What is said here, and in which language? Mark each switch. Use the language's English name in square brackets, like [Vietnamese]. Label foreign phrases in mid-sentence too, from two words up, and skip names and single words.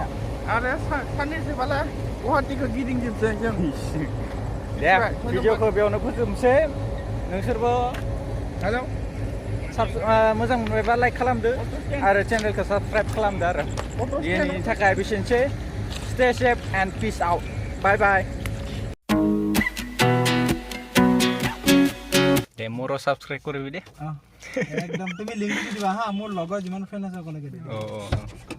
[Bodo] Ada सानैसो बाला गुवाहाटिखौ गिदिंजोबसै जों दे भिडिअखौ बेयावनो फोजोबनोसै नोंसोरबो हेलौ मोजां मोनबायबा लाइक खालामदो आरो चेनेलखौ साबस्क्राइब खालामदो आरो दिनैनि थाखाय बेसेनोसै [English] Stay safe and peace out. Bye bye. [Assamese] Demo subscribe kori bide. একদম তুমি লিংক দিবা হা মোৰ লগৰ যিমান ফ্ৰেণ্ড আছে কলেকে দিবা [English] Oh.